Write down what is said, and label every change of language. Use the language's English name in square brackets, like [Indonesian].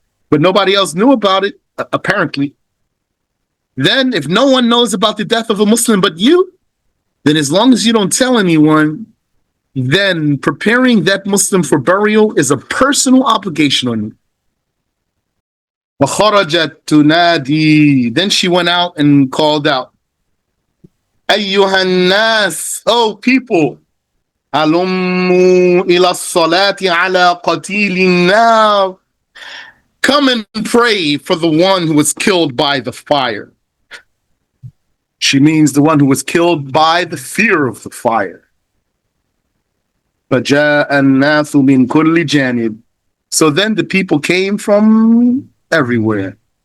[English] But nobody else knew about it, apparently. Then if no one knows about the death of a Muslim but you, then as long as you don't tell anyone, then preparing that Muslim for burial is a personal obligation on you. [Arabic] وَخَرَجَتْ تُنَادِي. [English] Then she went out and called out, [Arabic] أَيُّهَا النَّاسِ. [English] Oh people, [Arabic] هلموا إلى الصلاة على قتيل النار. [English] Come and pray for the one who was killed by the fire. She means the one who was killed by the fear of the fire. [Arabic] فَجَاءَ النَّاسُ مِنْ كُلِّ جَانِبٍ. [English] So then the people came from everywhere.